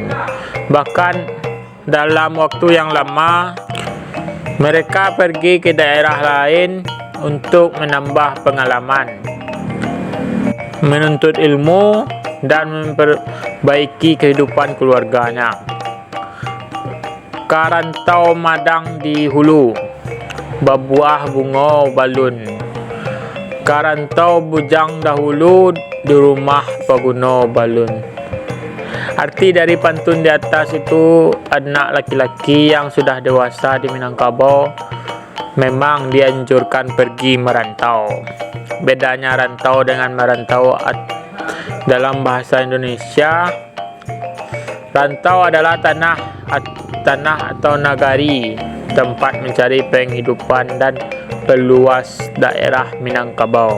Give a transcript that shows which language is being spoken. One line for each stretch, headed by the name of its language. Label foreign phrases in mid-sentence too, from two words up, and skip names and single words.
Indonesian: Bahkan dalam waktu yang lama, mereka pergi ke daerah lain untuk menambah pengalaman, menuntut ilmu, dan memperbaiki kehidupan keluarganya.
Minangkabau: Karantau madang di hulu, babuah bunga balun. Karantau bujang dahulu, di rumah paguna balun.
Indonesian: Arti dari pantun di atas itu, anak laki-laki yang sudah dewasa di Minangkabau memang dianjurkan pergi merantau. Bedanya rantau dengan merantau dalam bahasa Indonesia, rantau adalah tanah atau nagari, tempat mencari penghidupan dan peluas daerah Minangkabau.